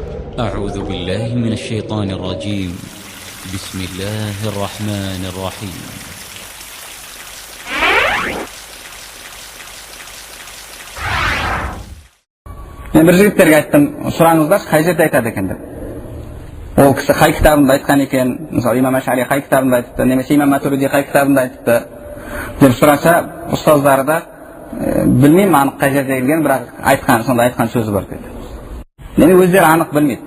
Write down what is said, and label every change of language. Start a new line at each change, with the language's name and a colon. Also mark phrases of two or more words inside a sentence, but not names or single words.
Arabic: أعوذ بالله من الشيطان الرجيم. بسم الله الرحمن الرحيم.
Kazakh: Men bir jigitlerge aytdim, sorаңыздар, қай жерде айтады екен деп. Ол кісі қай кітабында айтқан екен, мысалы имам Ашари қай кітабында айтыпты, немесе имам Матуриди қай кітабында айтыпты деп сұраса, ұстаздары да білмеймін анық қай жерде келген, бірақ айтқан, сонда айтқан сөзі бар дейді. Мені өздері анық білмейді.